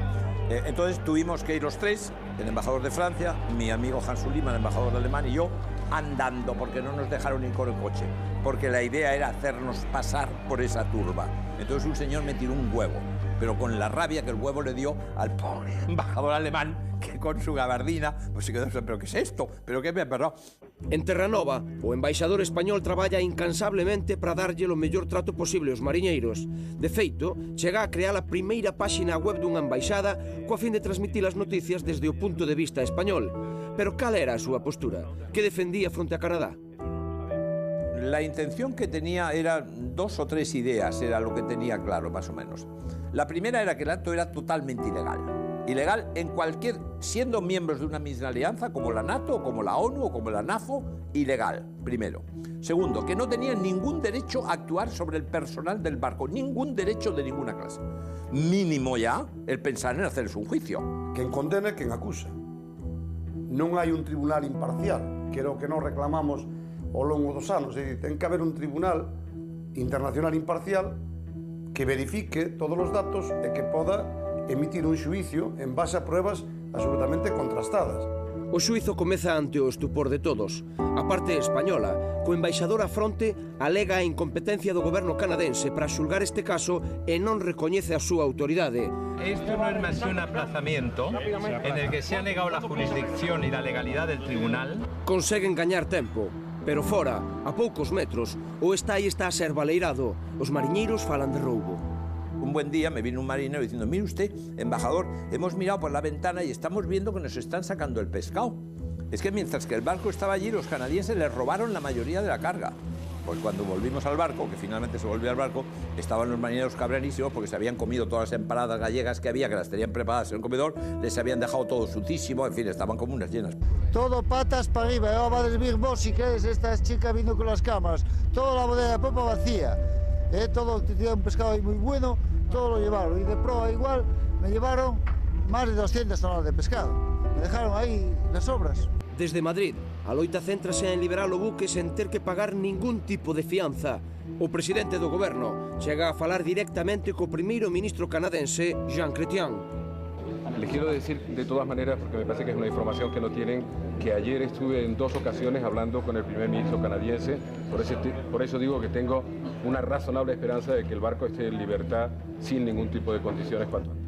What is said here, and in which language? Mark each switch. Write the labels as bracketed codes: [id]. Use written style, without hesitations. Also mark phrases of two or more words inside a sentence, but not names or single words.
[es] Entonces tuvimos que ir los tres, el embajador de Francia, mi amigo Hans Ullmann, el embajador alemán, y yo, andando, porque no nos dejaron ir con el coche, porque la idea era hacernos pasar por esa turba. Entonces un señor me tiró un huevo, pero con la rabia que el huevo le dio al pobre embajador alemán, que con su gabardina, pues se quedó, ¿pero qué es esto? ¿Pero qué me ha pasado? [gl] En Terranova, o embaixador español traballa incansablemente para darlle o mellor trato posible aos mariñeiros. De feito, chega a crear a primeira páxina web dunha embaixada coa fin de transmitir as noticias desde o punto de vista español. Pero cal era a súa postura? Que defendía fronte a Canadá? [es] La intención que tenía era 2 o 3 ideas, era lo que tenía claro, más o menos. La primera era que el acto era totalmente ilegal. Ilegal en cualquier, siendo miembros de una misma alianza, como la NATO, o como la ONU, o como la NAFO, ilegal, primero. Segundo, que no tenían ningún derecho a actuar sobre el personal del barco, ningún derecho de ninguna clase. Mínimo ya el pensar en hacerles un juicio. [gl] Quen condena é quen acusa. Non hai un tribunal imparcial, que era o que nos reclamamos ao longo dos anos. Ten que haber un tribunal internacional imparcial que verifique todos os datos e que poda emitir un xuicio en base a pruebas absolutamente contrastadas. O xuizo comeza ante o estupor de todos. A parte española, co embaixador á fronte, alega a incompetencia do goberno canadense para xulgar este caso e non recoñece a súa autoridade. [es] Esto no es más que un aplazamiento en el que se ha negado la jurisdicción y la legalidad del tribunal. [gl] Conseguen gañar tempo, pero fora, a poucos metros, o estai está a ser baleirado. Os mariñeiros falan de roubo. [es] Un buen día me vino un marinero diciendo, mire usted, embajador, hemos mirado por la ventana y estamos viendo que nos están sacando el pescado. Es que mientras que el barco estaba allí, los canadienses les robaron la mayoría de la carga. Pues cuando volvimos al barco, que finalmente se volvió al barco, estaban los marineros cabrerísimos porque se habían comido todas las empanadas gallegas que había, que las tenían preparadas en el comedor, les habían dejado todo sucísimo, en fin, estaban como unas llenas. Todo patas para arriba, ahora va a desvir vos si queréis, esta chica vino con las cámaras, toda la bodega de popa vacía, todo, tenía un pescado ahí muy bueno, todo lo llevaron, y de proa igual me llevaron más de 200 toneladas de pescado, me dejaron ahí las obras. [gl] Desde Madrid, a loita céntrase en liberar o buque sen ter que pagar ningún tipo de fianza. O presidente do goberno chega a falar directamente co primeiro ministro canadense, Jean Chrétien. [es] Les quiero decir de todas maneras, porque me parece que es una información que no tienen, que ayer estuve en 2 ocasiones hablando con el primer ministro canadiense, por eso digo que tengo una razonable esperanza de que el barco esté en libertad sin ningún tipo de condiciones cuanto antes.